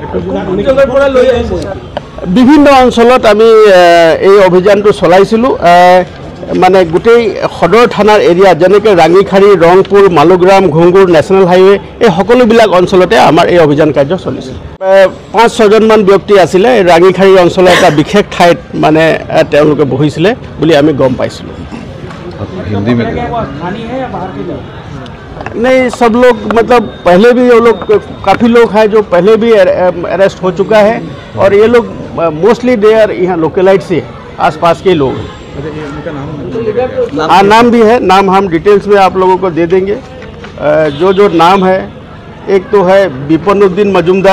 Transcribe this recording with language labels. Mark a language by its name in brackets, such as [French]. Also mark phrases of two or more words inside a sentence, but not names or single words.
[Assamese] বিভিন্ন অঞ্চলত আমি এই অভিযানটো চলাইছিলোঁ মানে গোটেই সদৰ থানাৰ এৰিয়া যেনেকৈ ৰাঙিখাৰী ৰংপুৰ মালুগ্ৰাম ঘুংগুৰ [English] National Highway [Assamese] এই সকলোবিলাক অঞ্চলতে আমাৰ এই অভিযান কাৰ্য চলিছিল ৫-৬জনমান ব্যক্তি আছিলে ৰাঙিখাৰী অঞ্চলৰ এটা বিশেষ ঠাইত মানে তেওঁলোকে বহিছিলে বুলি আমি গম পাইছিলোঁ [Hindi] हिंदी में नहीं सब लोग मतलब पहले भी वो लोग काफ़ी लोग हैं जो पहले भी अरेस्ट हो चुका है और ये लोग [English] mostly they are [Hindi] यहाँ लोकलाइट से आसपास के लोग हैं हाँ नाम भी है नाम हम डिटेल्स में आप लोगों को दे देंगे जो नाम है एक तो है बिपनुद्दीन मजुमदार